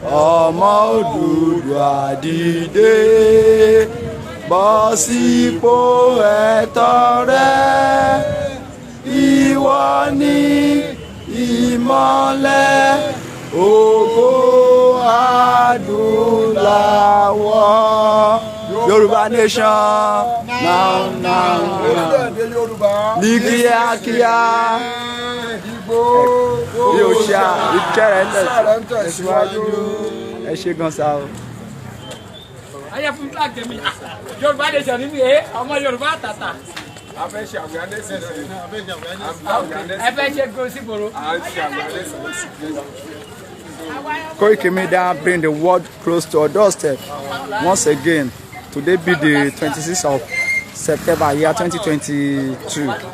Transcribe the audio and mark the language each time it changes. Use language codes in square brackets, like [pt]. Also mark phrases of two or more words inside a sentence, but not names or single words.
[yo] Ọmọ Odùduwà dìde, bọ́ sípò ẹ̀tọ́ rẹ. Ìwọ ni ìmọ́lẹ̀ ògo adúláwọ̀. [en] Yorùbá Nation, now, now, now. [yo] Orílẹ̀-èdè Yorùbá. Ní kíákíá. Ìgbò. Bí o ṣe à, iṣẹ́ rẹ̀ ń tẹ̀síwájú. Iṣẹ́ rẹ̀ ń tẹ̀síwájú. Ẹ ṣé gan sa o. Ayé fún flag tèmi. Yorùbá Nation ni mi, eh, ọmọ Yorùbá tàtà. A fẹ́ ṣe awareness. Ẹ fẹ́ ṣe go sí gbòòrò. A ṣe awareness. [en] Koiki Media, bring the world close to your doorstep. Once again, today be the twenty-sixth of September, year twenty twenty-two.